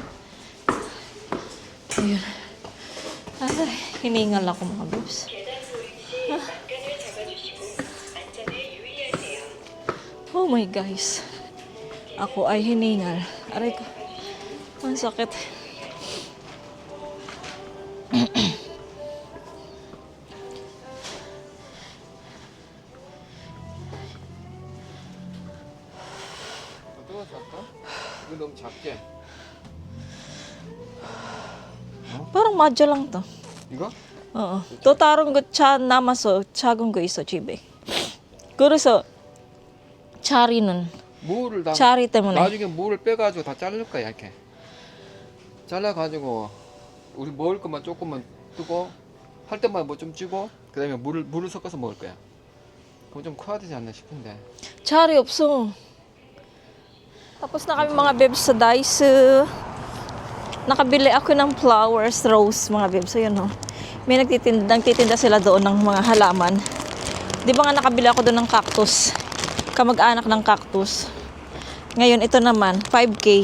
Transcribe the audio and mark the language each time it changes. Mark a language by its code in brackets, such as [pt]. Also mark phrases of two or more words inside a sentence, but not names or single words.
[tl] Ayun. Ay, hiningal ako mga bebs. [en] Oh my guys. [tl] Ako ay hiningal. Aray ko. Ang sakit. [ko] 이거 너무 작게. [tl] Parang madya lang to. [ko] 이거? 또 다른 거 남아서 작은 거 있어 집에. 그래서 자리는 무를 다. 자리 때문에. 나중에 무를 빼가지고 다 자를 거야 이렇게. 잘라가지고 우리 먹을 것만 조금만 뜨고 할 때마다 뭐 좀 찌고 그다음에 물을 섞어서 먹을 거야. 그럼 좀 커야 되지 않나 싶은데. Chari 없어. [tl] Tapos na kami mga bebs sa Daiso. Nakabili ako ng flowers, rose mga bebs. Ayun oh. May nagtitinda sila doon ng mga halaman. Di ba nga nakabili ako doon ng cactus? Kamag-anak ng cactus. Ngayon ito naman, 5K.